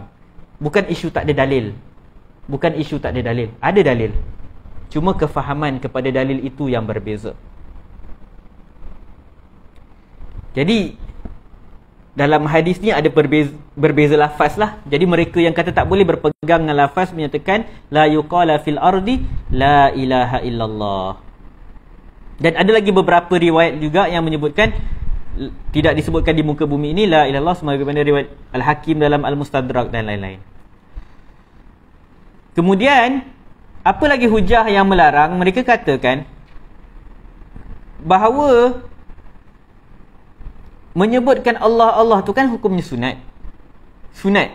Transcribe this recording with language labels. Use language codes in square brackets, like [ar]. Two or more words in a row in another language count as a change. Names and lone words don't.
[ms] Bukan isu tak ada dalil. Bukan isu tak ada dalil. Ada dalil. Cuma kefahaman kepada dalil itu yang berbeza. Jadi dalam hadis ni ada berbeza lafaz lah. Jadi mereka yang kata tak boleh berpegang dengan lafaz menyatakan [ar] la yuqala fil ardi la ilaha illallah. [ms] Dan ada lagi beberapa riwayat juga yang menyebutkan tidak disebutkan di muka bumi ini [ar] la ilaha illallah, [ms] sebagaimana riwayat Al-Hakim dalam Al-Mustadrak dan lain-lain. Kemudian apa lagi hujah yang melarang? Mereka katakan bahawa menyebutkan Allah tu kan hukumnya sunat.